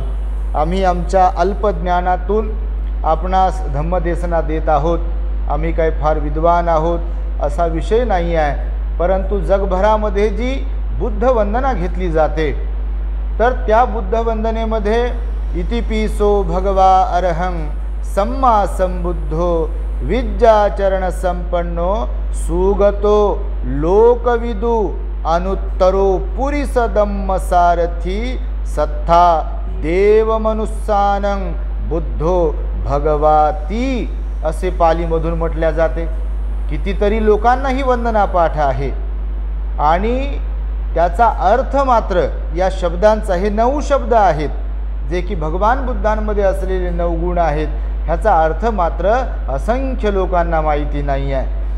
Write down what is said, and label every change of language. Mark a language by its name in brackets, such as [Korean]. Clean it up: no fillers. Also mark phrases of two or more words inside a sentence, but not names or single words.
[Marathi] आम्ही आमच्या अल्पज्ञानातून आपणास धम्मदेशना देत आहोत। आम्ही काही फार विद्वान आहोत असा विषय नाही आहे, परंतु जगभरामध्ये जी बुद्ध वंदना घेतली जाते, तर त्या बुद्ध वंदनेमध्ये [Pali] इतिपिसो भगवा अरहं सम्मा संबुद्धो विद्याचरण संपन्नो सुगतो लोकविदु अनुत्तरो पुरीसदम्म सारथी सत्था देवमनुस्सानं बुद्धो भगवाती [Marathi] असे पालीमधून म्हटल्या जाते। कितीतरी लोकांना ही वंदना पाठ आहे आणि त्याचा अर्थ मात्र या शब्दांचा, हे 9 शब्द आहेत जे की भगवान बुद्धांमध्ये असलेले 9 गुण आहेत, ह्याचा अर्थ मात्र असंख्य लोकांना माहिती नाही आहे।